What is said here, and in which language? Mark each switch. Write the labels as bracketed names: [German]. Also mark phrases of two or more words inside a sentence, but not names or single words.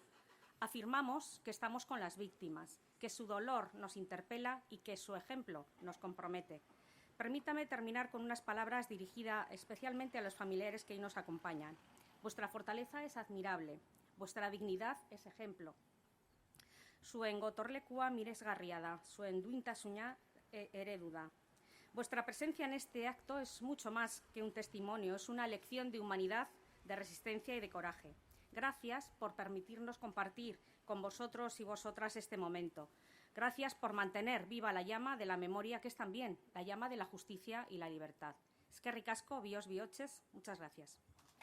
[Spanish] Afirmamos que estamos con las víctimas, que su dolor nos interpela y que su ejemplo nos compromete. Permítame terminar con unas palabras dirigidas especialmente a los familiares que hoy nos acompañan. Vuestra fortaleza es admirable, vuestra dignidad es ejemplo. [Basque] Zuen gotorlekua miresgarria da, zuen duintasuna eredu da. [Spanish] Vuestra presencia en este acto es mucho más que un testimonio, es una lección de humanidad, de resistencia y de coraje. Gracias por permitirnos compartir con vosotros y vosotras este momento. Gracias por mantener viva la llama de la memoria, que es también la llama de la justicia y la libertad. [Basque] Eskerrik asko, bios bihotxez, [Spanish] muchas gracias.